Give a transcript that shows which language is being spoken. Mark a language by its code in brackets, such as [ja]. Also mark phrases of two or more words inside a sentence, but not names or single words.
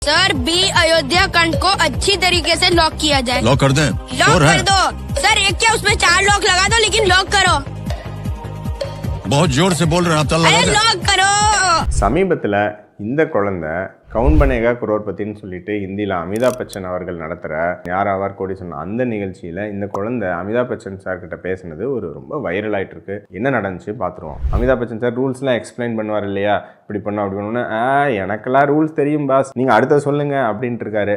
[hi] सर बी अयोध्या खंड को अच्छी तरीके से लॉक किया जाए। लॉक कर दें? लॉक कर दो सर, एक क्या उसमें 4 लॉक लगा दो, लेकिन लॉक करो। बहुत जोर से बोल रहे हैं आप, तल लगा अरे दें। लॉक करो। [ta] சமீபத்தில் இந்த குழந்தை கவுன் பனேகா குரோர்பத்தின்னு சொல்லிட்டு ஹிந்தியில் அமிதாப் பச்சன் அவர்கள் நடத்துகிற யார் ஆவார் கோடி சொன்ன அந்த நிகழ்ச்சியில் இந்த குழந்தை அமிதாப் பச்சன் சார் கிட்ட பேசினது ஒரு ரொம்ப வைரல் ஆகிட்டு இருக்கு. என்ன நடந்துச்சு பார்த்துருவோம். அமிதாப் பச்சன் சார் ரூல்ஸ்லாம் எக்ஸ்பிளைன் பண்ணுவார் இல்லையா, இப்படி பண்ணோம் அப்படி பண்ணோன்னு எனக்கெல்லாம் ரூல்ஸ் தெரியும் பாஸ், நீங்கள் அடுத்த சொல்லுங்க அப்படின்ட்டு இருக்காரு.